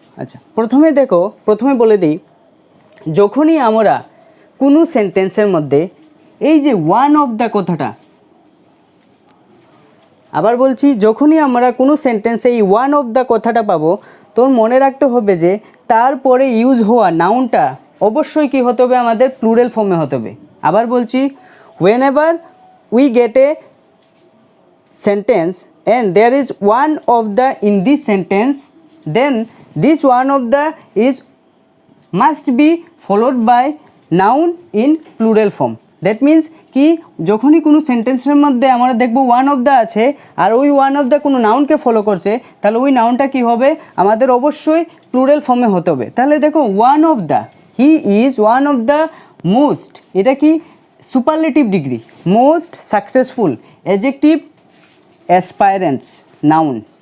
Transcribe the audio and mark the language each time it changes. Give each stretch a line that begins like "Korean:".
Bangla: আচ্ছা প্রথমে বলে দিই, যখনই আমরা কোনো সেন্টেন্সের মধ্যে এই যে ওয়ান অফ দ্য কথাটা, আবার বলছি, যখনই আমরা কোনো সেন্টেন্সে এই ওয়ান অফ দ্য কথাটা পাবো, তোর মনে রাখতে হবে যে তারপরে ইউজ হওয়া নাউনটা অবশ্যই কী হতে হবে? আমাদের প্লুরাল ফর্মে হতে হবে।
English: আবার বলছি, whenever we get a sentence and there is one of the in this sentence, then this one of the is must be followed by noun in plural form.
Bangla: That means কি, যখনই কোনো সেন্টেন্সের মধ্যে আমরা দেখবো ওয়ান অফ দ্য আছে আর ওই one of the কোনো নাউনকে ফলো করছে, তাহলে ওই নাউনটা কী হবে? আমাদের অবশ্যই প্লুরাল ফর্মে হতে হবে। তাহলে দেখো, one of the,
English: he is one of the most,
Bangla: এটা কি superlative degree, most successful, adjective অ্যাসপাইরেন্টস, noun.